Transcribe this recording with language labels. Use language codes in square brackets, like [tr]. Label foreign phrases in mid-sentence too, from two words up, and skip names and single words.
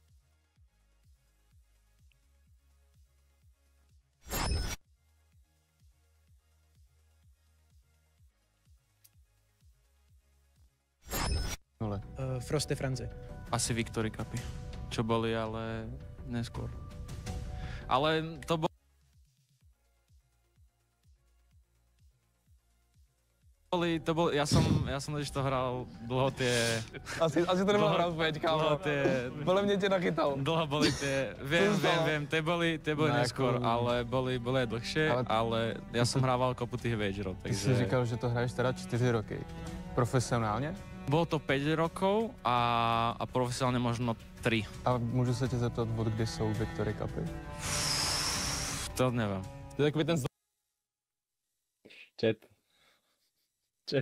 [sk] Frosty Frenzy. Asi Victory Cupy, čo boli, ale neskôr. Ale to boli, ja som totiž to hral dlho tie... [cs] Asi to nebyl hrát pěť, kámo. Podle mě tě nachytal. [sk] Dlho boli tie, viem, tie boli neskôr, ale boli aj dlhšie, ale ja som hrával kopu tých Vagerov, takže... [cs] Ty jsi říkal, že to hraješ teda 4 roky. Profesionálně? [sk] Bolo to 5 rokov a profesionálne možno 3. [cs] A můžu se tě zeptat, od kdy jsou Victory Cupy? To nevím. To je takový ten... Chat.